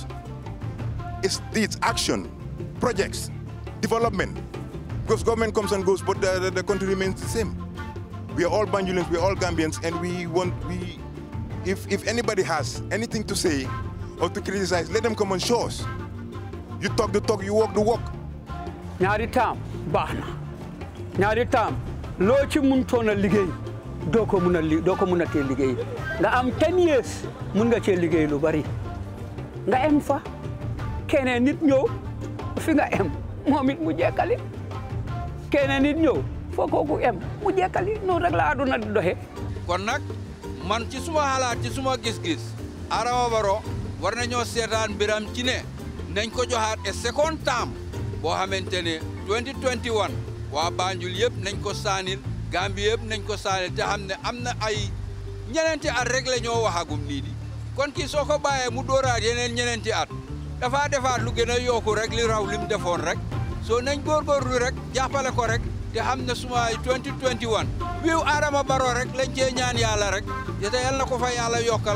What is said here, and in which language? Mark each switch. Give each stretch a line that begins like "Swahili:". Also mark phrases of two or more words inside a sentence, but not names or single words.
English: It's action, projects, development. Because government comes and goes, but the country remains the same. We are all Banjulans, we are all Gambians, and if anybody has anything to say or to criticize, let them come and show us. You talk the talk, you walk the walk.
Wolof: Ñaari tam baax na ñaari tam loo ci mënutoon a liggéey doo ko mën a tee liggéey nga am 10 years mën nga cee liggéey lu bari nga em fa keneen nit ñëw fi nga em moom it mu jekkali keneen nit ñëw foo kooku em mu jekkali noonu rek la àdduna di doxe kon nag man ci suma xalaat ci suma gis-gis Adama Barrow war nañoo seetaan mbiram ci ne nañ ko joxaat
English: a second term
Wolof: boo xamante ne 2021 waa Banjul yëpp nañ ko saanil Gambie yëpp nañ ko saanil te xam ne am na ay ñeneenti at rek la ñoo waxagum nii di kon kii soo ko bàyyee mu dooraat yeneen ñeneenti at dafa defaat lu gën a yokku rek li raw lim defoon rek soo nañ góorgóorlu rek jàppale ko rek te xam ne suma 2021 wiiw Adama Barrow rek lañ cee ñaan yàlla rek te yal na ko fa yàlla yokkal.